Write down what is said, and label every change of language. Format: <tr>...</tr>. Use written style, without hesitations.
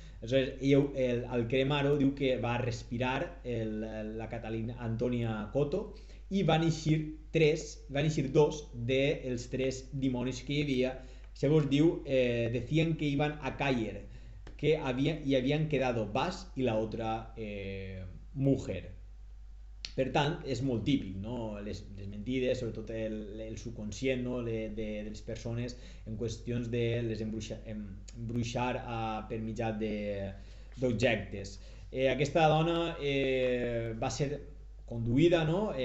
<ca>Aleshores, ella, al cremar-ho, diu que va respirar la Catalina Antonia Coto i van eixir 2 dels 3 dimonis que hi havia. Segons diu,</ca> <es>decían que iban a caer, que habían quedado Bas y la otra mujer.</es> <ca>Per tant, és molt típic, no? Les mentides, sobretot el subconscient, no? de les persones en qüestions de les embruixar per mitjà d'objectes. Aquesta dona va ser conduïda, no?</ca>